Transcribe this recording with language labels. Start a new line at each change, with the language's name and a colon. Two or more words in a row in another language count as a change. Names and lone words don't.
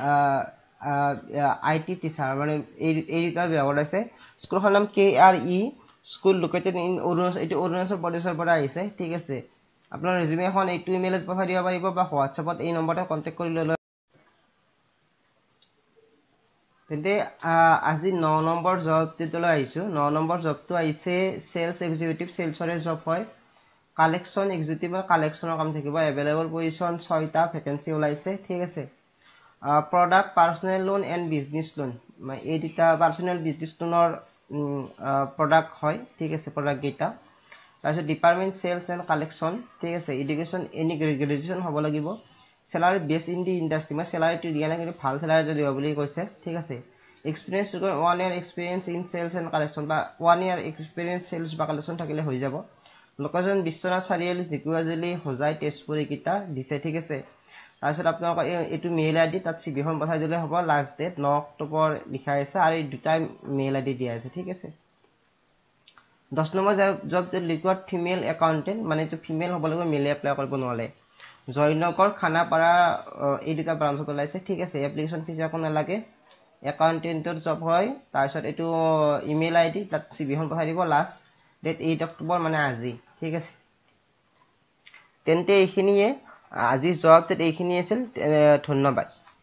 Assamese: IT টিচাৰ মানে এই দুটা বিভাগত আছে স্কুলখনৰ নাম KRE স্কুল
English: located in
Assamese: অৰুণাচল প্ৰদেশৰ পৰা আহিছে ঠিক আছে আপোনাৰ ৰেজিউমে এখন এইটো ইমেইলত পঠাই দিব পাৰিব বা হোৱাটছএপত এই নম্বৰতে কন্টেক্ট কৰি ল'লে তেন্তে আজি 9 নম্বৰ জবটোলৈ আহিছো 9 নম্বৰ জবটো আহিছে
English: sales executive
Assamese: সেলসৰে জব হয়
English: collection executive
Assamese: বা কালেকশনৰ কাম থাকিব
English: available position
Assamese: 6টা ভ্যাকেন্সি ওলাইছে ঠিক আছে
English: product personal loan and business loan
Assamese: এই দুটা
English: personal business
Assamese: লোনৰ প্ৰডাক্ট হয় ঠিক আছে প্ৰডাক্ট গেটা তাৰপিছত
English: department sales and collection
Assamese: ঠিক আছে
English: education any graduation
Assamese: হ'ব লাগিব
English: salary based in the industry my salary to
Assamese: দিয়া না কিন্তু ভাল salary দিব বুলি কৈছে ঠিক আছে
English: experience 1 year experience in sales and collection বা 1 year experience sales বা
Assamese: collection থাকিলে হৈ যাব লোকেশন বিশ্বনাথ চাৰিআলি জিকুৱাজলি হোজাই তেজপুৰ কিটা দিছে ঠিক আছে তাৰপিছত আপোনাক এটো
English: mail ID
Assamese: তাত সিবিখন পঠাই দিলে হ'ব
English: last date
Assamese: 9 অক্টোবৰ লিখা আছে আৰু এই দুটা
English: mail ID
Assamese: দিয়া আছে ঠিক আছে 10 নম্বৰ জব
English: liquid female accountant
Assamese: মানে তো ফিমেল হ'ব লাগিব মেলে এপ্লাই কৰিব নোৱাৰে জয়নগৰ খানাপাৰা এই দুটা ব্ৰাঞ্চত ওলাইছে ঠিক আছে
English: application fee
Assamese: একো নালাগে একাউন্টেন্টৰ জব হয় তাৰপিছত এটো
English: email ID
Assamese: তাত সিবিখন পঠাই দিব
English: last date
Assamese: 8 অক্টোবৰ মানে আজি ঠিক আছে তেন্তে এইখিনিয়ে আজি জব এইখিনি আছিল ধন্যবাদ